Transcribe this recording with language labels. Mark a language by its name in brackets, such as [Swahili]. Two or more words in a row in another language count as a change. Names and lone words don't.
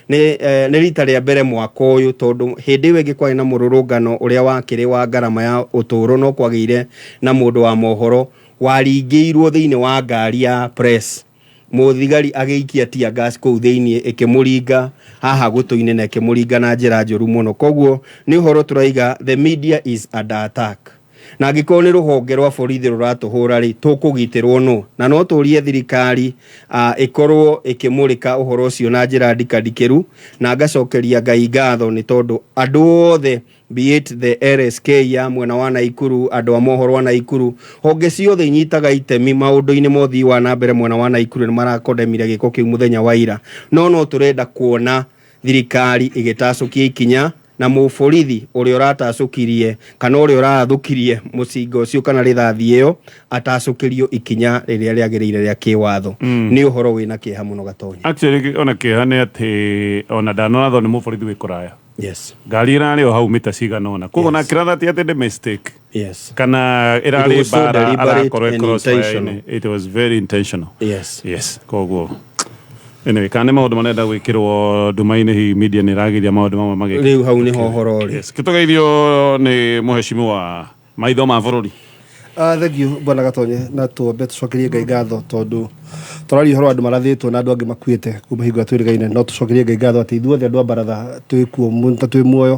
[Kikuyu] ni rita ria mbere mwaka uyu, tondu hindi iyo ingi kwari na mururungano uria wakiri wa ngarama ya uturo no kwagire na mundu wa mohoro waringirwo thiini wa ngari ya press, muthigari agiikia tia gas kuu thiini ikimuringa haha gutu-ini na ikimuringa na njira njuru muno. Koguo ni uhoro turaiga [English] the media is under attack, [Kikuyu] na angĩkorwo nĩ rũhonge rwa borithi rũratũhũra rĩ tũkũgitĩrwo no, na no tũrie thirikari ĩkorwo ĩkĩmũrĩka ũhoro ũcio na njĩra ndikandikĩru, na ngacokeria Ngai ngatho nĩ tondũ andũ othe be it the RSK ya mwena wa Naikuru, andũ a mohoro wa Naikuru, honge ciothe inyitaga itemi maũndũ-inĩ mothii wa na mbere mwena wa Naikuru nĩ marakondemire gĩko kĩu mũthenya wa ira, no tũrenda kuona thirikari ĩgĩtacũkia ikinya na mũborithi ũrĩa ũratacũkirie kana ũrĩa ũrathũkirie mũcinga ũcio kana rithathi ĩyo atacũkĩrio ikinya rĩrĩa rĩagĩrĩire rĩa kĩwatho. Nĩ ũhoro wĩna kĩeha mũno Gatonya. Actually ona kĩeha nĩ atĩ ona ndanorathwo nĩ mũborithi wĩ kũraya. [English] Yes. [Kikuyu] Ngari ĩrarĩ o hau mita cigana ũna, koguo na kĩratha ti atĩ nĩ mistake. [English] Yes. [Kikuyu] Kana ĩrarĩ bara arakorwo cross-fire. [English] It was very intentional. Yes. Yes. [Kikuyu] Koguo anyway, kana maundu manenda gwikirwo nduma-ini hi media ni ragiria maundu mamwe magiki riu hau ni hohoro ri. Yes, gitugeithio ni muheshimu wa maitho ma bururi. [English] Thank you [Kikuyu] bwana Gatonye, na tuombe tucokerie Ngai ngatho tondu turari horo andu marathitwo na andu angi makuite kuma hingo twirigaine, no tucokerie Ngai ngatho ati ithuothe andu a baratha twikuo munta twi muoyo.